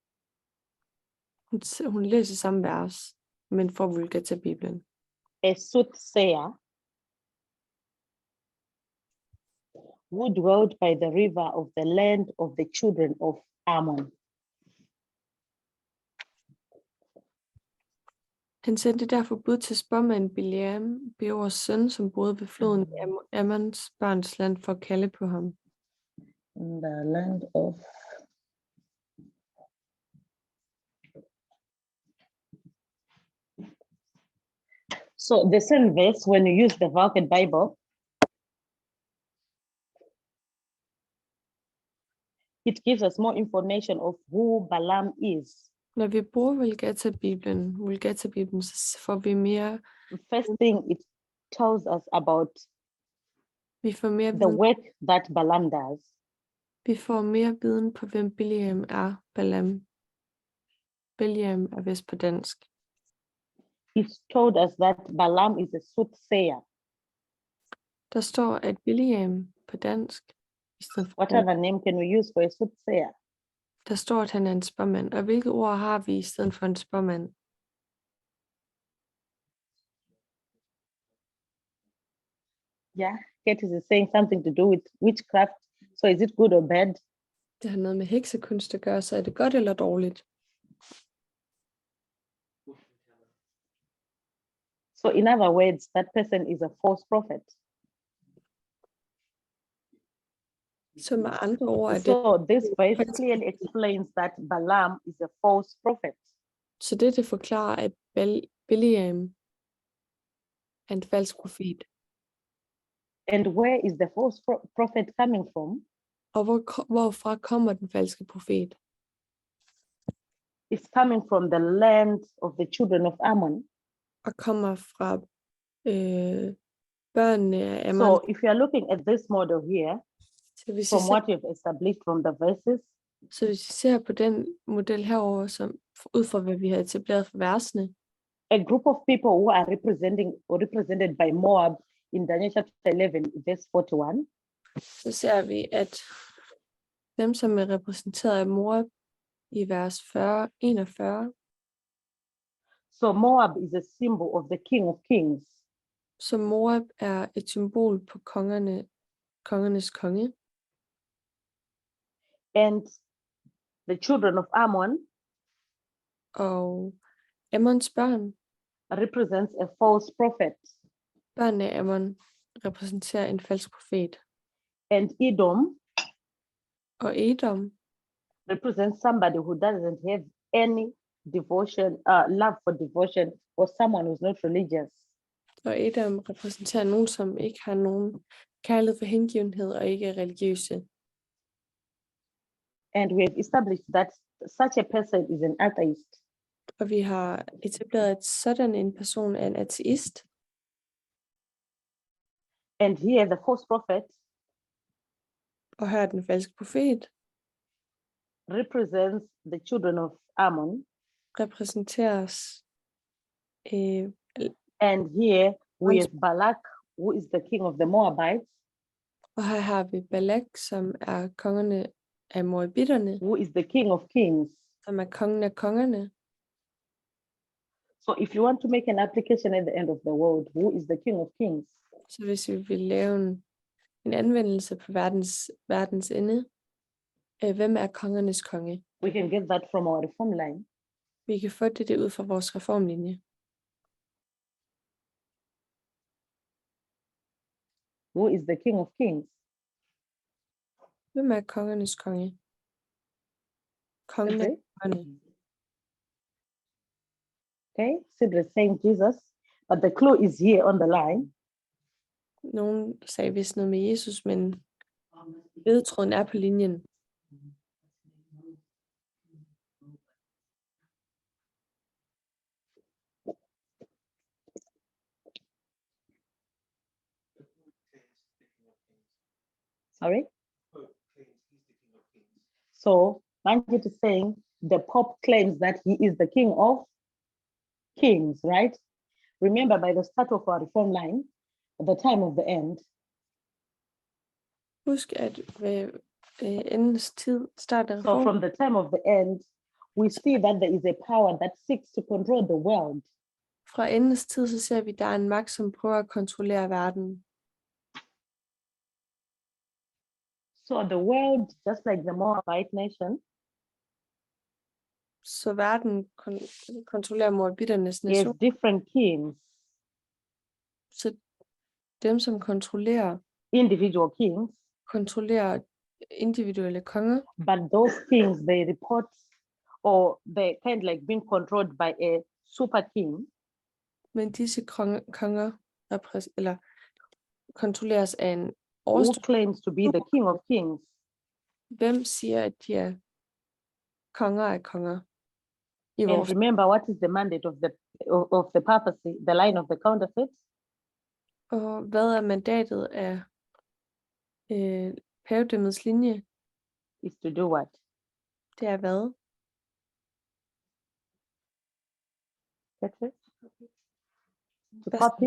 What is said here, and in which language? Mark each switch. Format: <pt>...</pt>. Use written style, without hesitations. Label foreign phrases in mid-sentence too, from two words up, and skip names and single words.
<da>Hun læser samme vers, men fra Vulgata-biblen.</da> <en>A soothsayer, who dwelt by the river of the land of the children of Ammon.</en> <da>Han sendte derfor bud til spåmanden Bileam, Beors søn, som boede ved floden i Ammons børns land, for at kalde på ham.</da> <en>The land of So the same verse, when you use the Vulgate Bible, it gives us more information of who Balaam is.</en> <da>Når vi bruger Vulgata-biblen, så får vi mere.</da> <en>First thing, it tells us about</en> <da>Vi får mere</da> <en>the</en> <da>viden.</da> <en>work that Balaam does.</en> <da>Vi får mere viden på, hvem Bileam er. Bileam er vist på dansk.</da> <en>It told us that Balaam is a soothsayer.</en> <da>Der står, at Bileam på dansk, i stedet for</da> <en>What other name can we use for a soothsayer?</en> <da>der står, at han er en spåmand. Og hvilke ord har vi i stedet for en spåmand?</da> <en>Yeah, Katie is saying something to do with witchcraft. So is it good or bad?</en> <da>Det har noget med heksekunst at gøre, så er det godt eller dårligt?</da> <en>So in other words, that person is a false prophet.</en> <da>Så med andre ord er det,</da> <en>So this verse clearly explains that Balaam is a false prophet.</en> <da>så det forklarer, at Biliam er en falsk profet.</da> <en>And where is the false prophet coming from?</en> <da>Og hvorfra kommer den falske profet?</da> <en>It's coming from the land of the children of Ammon.</en> <da>Og kommer fra børnene af Ammon.</da> <en>So if you are looking at this model here,</en> <da>Så hvis,</da> <en>from what you've established from the verses,</en> <da>så hvis vi ser på den model herover, som ud fra hvad vi har etableret for versene,</da> <en>a group of people who are represented by Moab in Daniel chapter 11, verse 41,</en> <da>så ser vi, at dem, som er repræsenteret af Moab i vers 41,</da> <en>so Moab is a symbol of the King of Kings.</en> <da>så Moab er et symbol på kongernes konge,</da> <en>And the children of Ammon</en> <da>og Ammons børn,</da> <en>represents a false prophet.</en> <da>børnene af Ammon repræsenterer en falsk profet,</da> <en>And Edom</en> <da>og Edom</da> <en>represents somebody who doesn't have any devotion, love for devotion, or someone who's not religious.</en> <da>Og Edom repræsenterer nogen, som ikke har nogen kærlighed for hengivenhed og ikke er religiøse.</da> <en>And we have established that such a person is an atheist.</en> <da>Og vi har etableret, at sådan en person er en ateist.</da> <en>And here the false prophet</en> <da>Og her den falske profet</da> <en>represents the children of Ammon.</en> <da>repræsenteres</da> <en>And here we have Balak, who is the king of the Moabites,</en> <da>og her har vi Balak, som er kongerne af Moabitterne,</da> <en>who is the king of kings.</en> <da>som er kongen af kongerne.</da> <en>So if you want to make an application at the end of the world, who is the king of kings?</en> <da>Så hvis vi vil lave en anvendelse på verdens ende, hvem er kongernes konge?</da> <en>We can get that from our reform line.</en> <da>Vi kan få det ud fra vores reformlinje.</da> <en>Who is the king of kings?</en> <da>Hvem er kongernes konge? Kongen af</da> <en>Okay.</en> <da>kongerne.</da> <en>Okay, Sidra saying Jesus, but the clue is here on the line.</en> <da>Nogen sagde vist noget med Jesus, men ledetråden er på linjen.</da> <en>Sorry? So Manjit is saying the Pope claims that he is the king of kings, right? Remember, by the start of our reform line, at the time of the end,</en> <da>Husk, at ved endens tid starter</da> <en>so from the time of the end, we see that there is a power that seeks to control the world.</en> <da>Fra endens tid, så ser vi, at der er en magt, som prøver at kontrollere verden.</da> <en>So the world, just like the Moabite nation,</en> <da>Så verden kontrollerer Moabitternes</da> <en>has nation. different kings,</en> <da>Så dem, som kontrollerer</da> <en>individual kings,</en> <da>individuelle konger,</da> <en>but those kings, they report or they kind of like being controlled by a super king.</en> <da>men disse konger eller kontrolleres af en</da> <en>Who</en> <da>overstået.</da> <en>claims to be the king of kings?</en> <da>Hvem siger, at de er konger af konger?</da> <en>I And</en> <da>vores.</da> <en>remember, what is the mandate of the papacy, the line of the counterfeit?</en> <da>Og hvad er mandatet af pavedømmets linje?</da> <en>Is to do what?</en> <da>Det er hvad?</da> <en>That's it. To</en> <da>Hvad-</da> <en>copy.</en>